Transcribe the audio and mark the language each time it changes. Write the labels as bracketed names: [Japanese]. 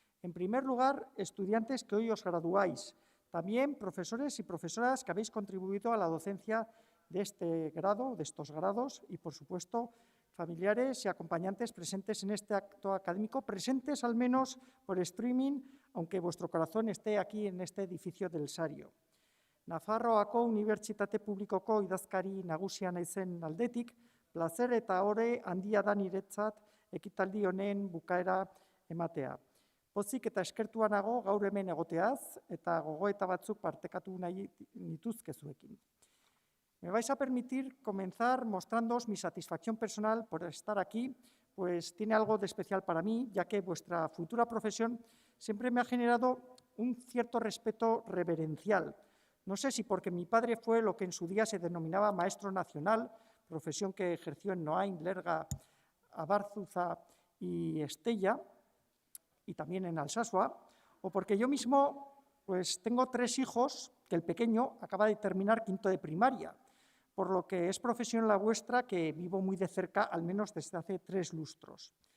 [Spanish] En primer lugar, estudiantes que hoy os graduáis, también profesores y profesoras que habéis contribuido a la docencia de este grado, de estos grados, y, por supuesto, familiares y acompañantes presentes en este acto académico, presentes al menos por streaming, aunque vuestro corazón esté aquí en este edificio del Sario. [Basque] Nafarroako Unibertsitate Publikoko idazkari nagusia naizen aldetik, plazer eta ore handia da niretzat ekitaldi honen bukaera ematea. Pozik eta eskertua nago gaur hemen egoteaz eta gogoeta batzuk partekatu nahi nituzke zuekin. [Spanish] Me vais a permitir comenzar mostrándoos mi satisfacción personal por estar aquí, pues tiene algo de especial para mí, ya que vuestra futura profesión siempre me ha generado un cierto respeto reverencial. No sé si porque mi padre fue lo que en su día se denominaba maestro nacional, profesión que ejerció en Noain, Lerga, Abarzuza y Estella, y también en Alsasua, o porque yo mismo pues tengo 3 hijos, que el pequeño acaba de terminar quinto de primaria, por lo que es profesión la vuestra que vivo muy de cerca, al menos desde hace 3 lustros.